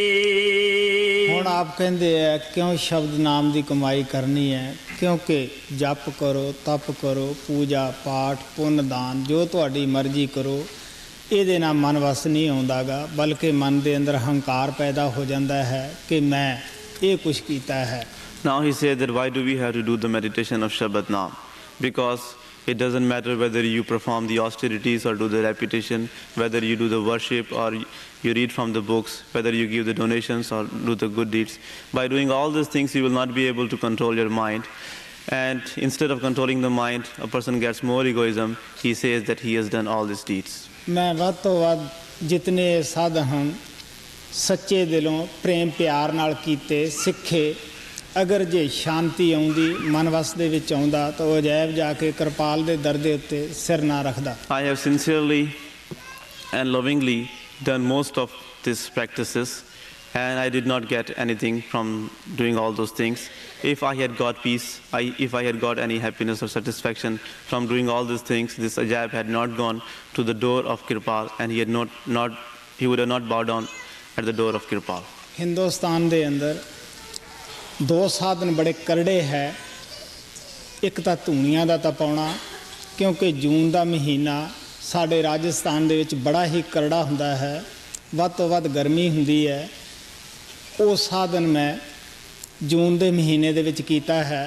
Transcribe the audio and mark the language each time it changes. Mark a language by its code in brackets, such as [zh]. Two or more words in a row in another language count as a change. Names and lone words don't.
[pa] ਹੁਣ ਆਪ ਕਹਿੰਦੇ ਹੈ ਕਿਉਂ ਸ਼ਬਦ ਨਾਮ ਦੀ ਕਮਾਈ ਕਰਨੀ ਹੈ, ਕਿਉਂਕਿ ਜਪ ਕਰੋ, ਤਪ ਕਰੋ, ਪੂਜਾ ਪਾਠ ਪੁੰਨ ਦਾਨ ਜੋ ਤੁਹਾਡੀ ਮਰਜ਼ੀ ਕਰੋ, ਇਹਦੇ ਨਾਲ ਮਨ ਵਸ ਨਹੀਂ ਆਉਂਦਾਗਾ, ਬਲਕਿ ਮਨ ਦੇ ਅੰਦਰ ਹੰਕਾਰ ਪੈਦਾ ਹੋ ਜਾਂਦਾ ਹੈ ਕਿ ਮੈਂ ਇਹ ਕੁਛ ਕੀਤਾ ਹੈ। [en] Now he says that why do we have to do the meditation of Shabad Naam? Because it doesn't matter whether you perform the austerities or do the repetition, whether you do the worship or you read from the books, whether you give the donations or do the good deeds. By doing all these things, you will not be able to control your mind. And instead of controlling the mind, a person gets more egoism. He says that he has done all these deeds. [pa] ਮੈਂ ਵੱਧ ਤੋਂ ਵੱਧ ਜਿਤਨੇ ਸਾਧ ਹਨ ਸੱਚੇ ਦਿਲੋਂ ਪ੍ਰੇਮ ਪਿਆਰ ਨਾਲ ਕੀਤੇ, ਸਿੱਖੇ, ਅਗਰ ਜੇ ਸ਼ਾਂਤੀ ਆਉਂਦੀ ਮਨ ਵਸ ਦੇ ਵਿੱਚ ਆਉਂਦਾ ਤਾਂ ਉਹ ਅਜਾਇਬ ਜਾ ਕੇ ਕਿਰਪਾਲ ਦੇ ਦਰ ਦੇ ਉੱਤੇ ਸਿਰ ਨਾ ਰੱਖਦਾ। [en] I have sincerely and lovingly done most of these practices, and I did not get anything from doing all those things. If I had got peace, if I had got any happiness or satisfaction from doing all these things, this Ajaib had not gone to the door of Kirpal, and he would have not bowed down at the door of Kirpal. [pa] ਹਿੰਦੁਸਤਾਨ ਦੇ ਅੰਦਰ ਦੋ ਸਾਧਨ ਬੜੇ ਕਰੜੇ ਹੈ। ਇੱਕ ਤਾਂ ਧੂਣੀਆਂ ਦਾ ਤਪਾਉਣਾ, ਕਿਉਂਕਿ ਜੂਨ ਦਾ ਮਹੀਨਾ ਸਾਡੇ ਰਾਜਸਥਾਨ ਦੇ ਵਿੱਚ ਬੜਾ ਹੀ ਕਰੜਾ ਹੁੰਦਾ ਹੈ, ਵੱਧ ਤੋਂ ਵੱਧ ਗਰਮੀ ਹੁੰਦੀ ਹੈ। ਉਹ ਸਾਧਨ ਮੈਂ ਜੂਨ ਦੇ ਮਹੀਨੇ ਦੇ ਵਿੱਚ ਕੀਤਾ ਹੈ।